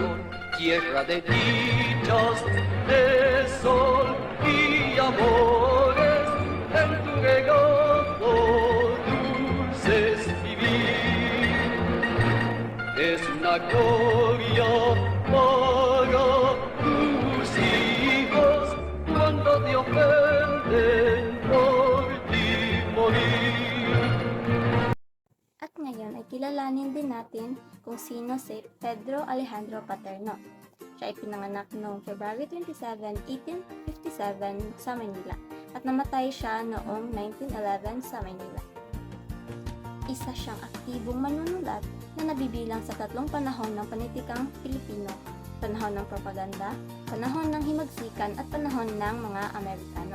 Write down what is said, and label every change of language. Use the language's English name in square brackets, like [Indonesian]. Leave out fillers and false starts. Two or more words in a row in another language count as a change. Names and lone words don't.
[Spanish] Tierra de dichas, de sol y amores, en tu regazo dulces vivir. Es una gloria para tus hijos cuando te ofenden por ti morir. [Filipino] At ngayon ay kilalanin din natin kung sino si Pedro Alejandro Paterno. Siya ay pinanganak noong February 27, 1857 sa Manila at namatay siya noong 1911 sa Manila. Isa siyang aktibong manunulat na nabibilang sa tatlong panahon ng panitikang Pilipino: panahon ng propaganda, panahon ng himagsikan at panahon ng mga Amerikano.